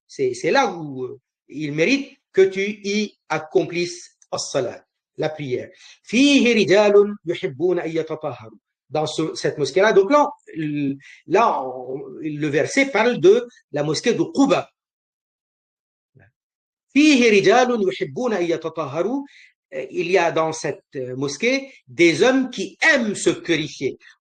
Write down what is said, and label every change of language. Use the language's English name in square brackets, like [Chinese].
[French] C'est là où il mérite que tu y accomplisses as-salat, la prière. [Arabic] فيه رجال يحبون أن يتطهروا. [French] Dans cette mosquée-là. Donc là, le verset parle de la mosquée de Quba. Il y a dans cette mosquée des hommes qui aiment se purifier.